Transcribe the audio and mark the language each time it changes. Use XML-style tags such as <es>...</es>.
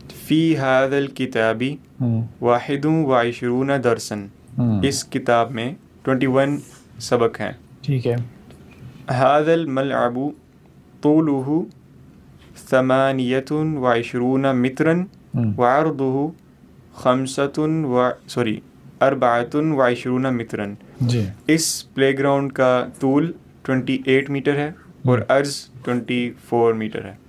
<ar>فی هذا الکتاب 21 درسن،</ar> <ur>اس کتاب میں 21 سبق ہیں. ٹھیک ہے.</ur> <ar>هذا الملعب طوله 28 مترا وعرضه 24 مترا.</ar> <ur>جی. اس پلے گراؤنڈ کا طول 28 میٹر ہے اور عرض 24 میٹر ہے.</ur>